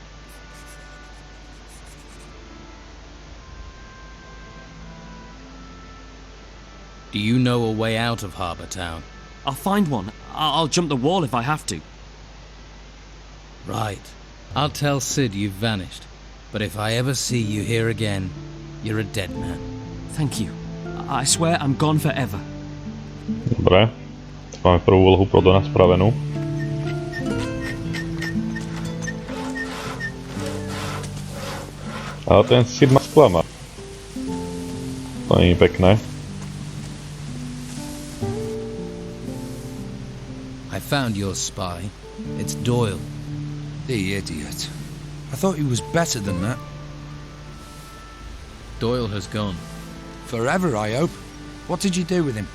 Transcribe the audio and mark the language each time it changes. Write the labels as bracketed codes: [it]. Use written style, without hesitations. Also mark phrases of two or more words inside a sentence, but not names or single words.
[en] Do you know a way out of Harbour Town? I'll find one. I'll jump the wall if I have to. Right. I'll tell Sid you've vanished. But if I ever see you here again, you're a dead man. Thank you. I swear I'm gone forever. [sk] Dobre. Máme prvú úlohu pro Dona spravenú. Ale ten Sid ma sklamal. To nie je pekné. [en] I found your spy. It's Doyle. The idiot. I thought he was better than that. Doyle has gone. Forever, I hope. What did you do with him?